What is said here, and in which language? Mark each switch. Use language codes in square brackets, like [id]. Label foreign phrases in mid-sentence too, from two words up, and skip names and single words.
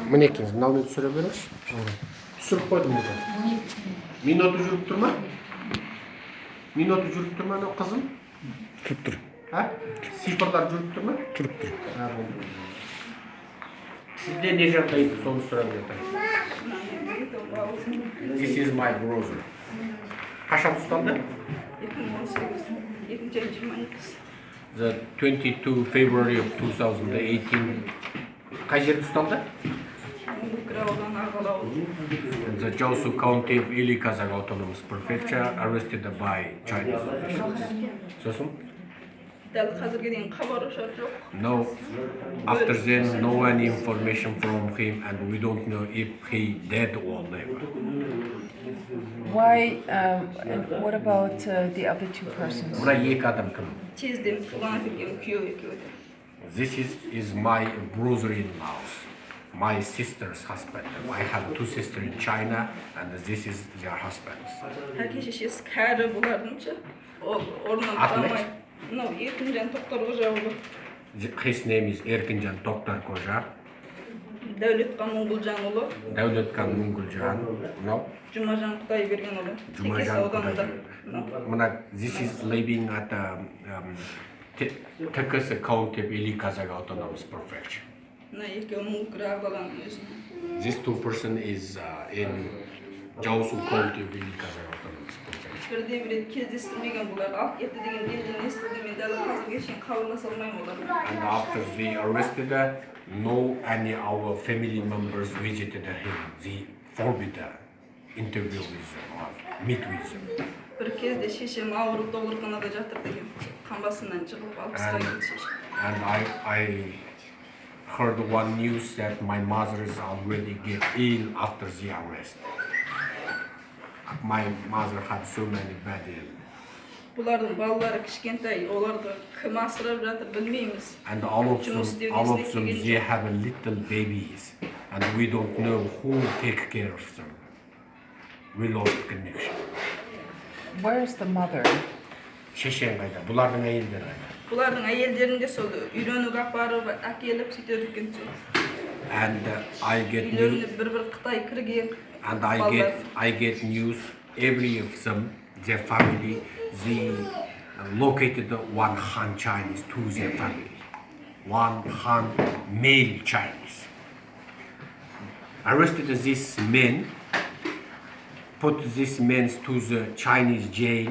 [kk] Мінекеңіз, мынаумен түсіре беріңізші. Түсіріп қойдым бұны. Минуты жүріп тұр ма? Минуты жүріп тұр ма, анау қызым? Жүріп тұр. Сипырлар жүріп тұр ма? Жүріп тұр. Сізде не жағдайды, соны сұрап жатыр. [en] This is my brother. [kk] Қашан ұсталды? 2018. [en] The 22 February of 2018. [kk] Қай жерде ұсталды? [en] The Jiangsu County of Ili Kazakh Autonomous Prefecture arrested by Chinese officials. [kk] Сосын? Дәл қазірге дейін хабар ошар жоқ. [en] No. After then, no any information from him, and we don't know if he dead or never. Why, and what about the other two persons? [kk] Мына екі адам кім? Тезден туған әкем күйеу екеуі. [en] This is my brother-in-law, my sister's husband. I have two sisters in China, and this is their husbands. [kk] Әке шешесі кәрі бұлардың орнынан тұрамай. Мынау Еркінжан Тоқтар Қожа ұлы. [en] His name is Erkinjan Tokhtar Koja. [kk] Дәулетқан Мұңғылжан ұлы. Дәулетқан Мұңғылжан. Мынау? Жұмажан Құдайберген ұлы. Текес ауданында. [en] Мына this is living at Tekes County of Ili Kazakh Autonomous Prefecture. [kk] Мына екеуі Мұңғыр ағаланың өзіне. [en] This two person is in Jiangsu County of Ili Kazakh Autonomous Prefecture. [kk] Бірде бір кездестірмеген бұлар. Алып кетті деген белгіні естіді, мен дәл қазірге шейін хабарласа алмаймын олар. [en] And after they arrested her, no any our family members visited him. They forbid interview with them or meet with them. [kk] Бір кезде шешем ауырып ауруханада жатыр деген. Қамбасынан шығып алпысқа келді шешем. [en] And I heard one news that my mother is already get ill after the arrest. My mother had so many bad ill. [kk] Бұлардың балалары кішкентай, оларды кім асырап жатыр білмейміз. [en] And all of them, they have a little babies, and we don't know who take care of them. We lost connection. Where is the mother? [kk] Шешең қайда? Бұлардың әйелдері қайда? Бұлардың әйелдерінде сол үйренуге апарып, әкеліп сөйтеді екен. [en] And I get news. [kk] Үйлеріне бір Қытай кірген. [en] And I get news every of them, their family, they located one Han Chinese to their family. One Han male Chinese. Arrested these men, put these men to the Chinese jail.